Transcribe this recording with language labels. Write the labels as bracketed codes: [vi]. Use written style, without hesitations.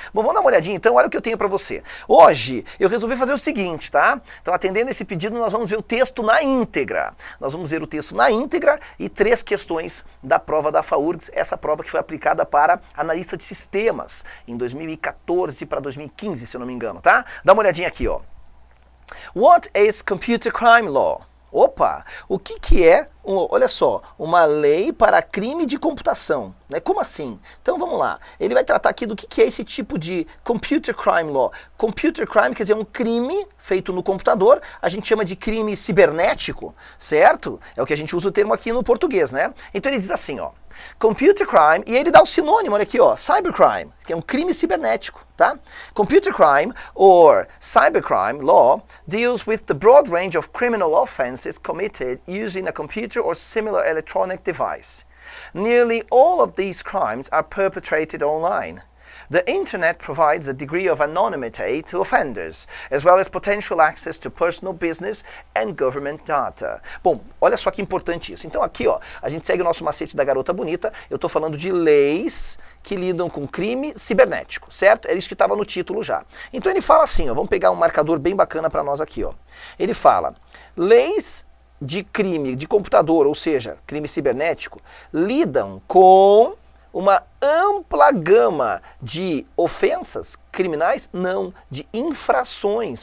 [pt] Bom, vamos dar uma olhadinha então, olha o que eu tenho para você. Hoje, eu resolvi fazer o seguinte, tá? Então, atendendo esse pedido, nós vamos ver o texto na íntegra. Nós vamos ver o texto na íntegra e 3 questões da prova da FAURGS, essa prova que foi aplicada para analista de sistemas em 2014 para 2015, se eu não me engano, tá? Dá uma olhadinha aqui, ó. [en] What is computer crime law? [pt] Opa, o que é, olha só, uma lei para crime de computação, né? Como assim? Então vamos lá, ele vai tratar aqui do que é esse tipo de [en] computer crime law. [pt] Computer crime quer dizer um crime feito no computador, a gente chama de crime cibernético, certo? É o que a gente usa o termo aqui no português, né? Então ele diz assim, ó, computer crime, e ele dá o sinônimo, olha aqui, ó, cybercrime, que é um crime cibernético, tá? [en] Computer crime or cybercrime law deals with the broad range of criminal offenses committed using a computer or similar electronic device. Nearly all of these crimes are perpetrated online. The Internet provides a degree of anonymity to offenders, as well as potential access to personal business and government data. [pt] Bom, olha só que importante isso. Então aqui, ó, a gente segue o nosso macete da garota bonita. Eu estou falando de leis que lidam com crime cibernético, certo? É isso que estava no título já. Então ele fala assim, ó, vamos pegar um marcador bem bacana para nós aqui, ó. Ele fala, leis de crime de computador, ou seja, crime cibernético, lidam com uma ampla gama de ofensas criminais, não, de infrações.